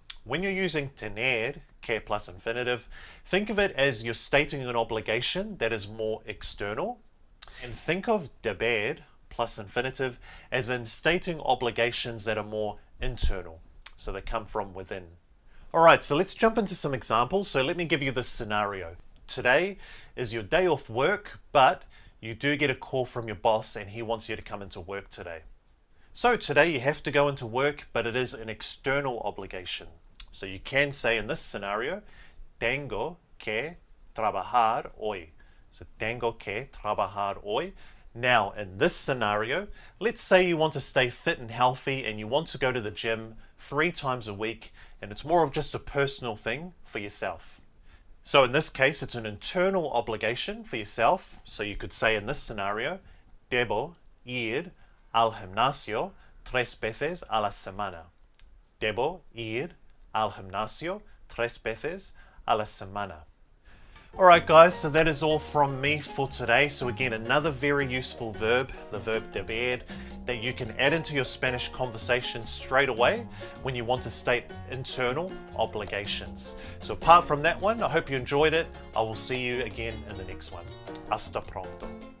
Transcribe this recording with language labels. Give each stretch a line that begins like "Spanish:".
English: When you're using tener, que plus infinitive, think of it as you're stating an obligation that is more external, and think of debad plus infinitive as in stating obligations that are more internal, so they come from within. Alright, so let's jump into some examples. So let me give you this scenario. Today is your day off work, but you do get a call from your boss and he wants you to come into work today. So today you have to go into work, but it is an external obligation. So you can say in this scenario,
Spanish: tengo que trabajar hoy. So tengo que trabajar hoy.
English: Now in this scenario, let's say you want to stay fit and healthy and you want to go to the gym 3 times a week, and it's more of just a personal thing for yourself. So in this case, it's an internal obligation for yourself. So you could say in this scenario,
Spanish: debo ir al gimnasio 3 veces a la semana. Debo ir al gimnasio 3 veces a la semana.
English: Alright guys, so that is all from me for today. So again, another very useful verb, the verb debad, that you can add into your Spanish conversation straight away when you want to state internal obligations. So apart from that one, I hope you enjoyed it. I will see you again in the next one.
Spanish: Hasta pronto.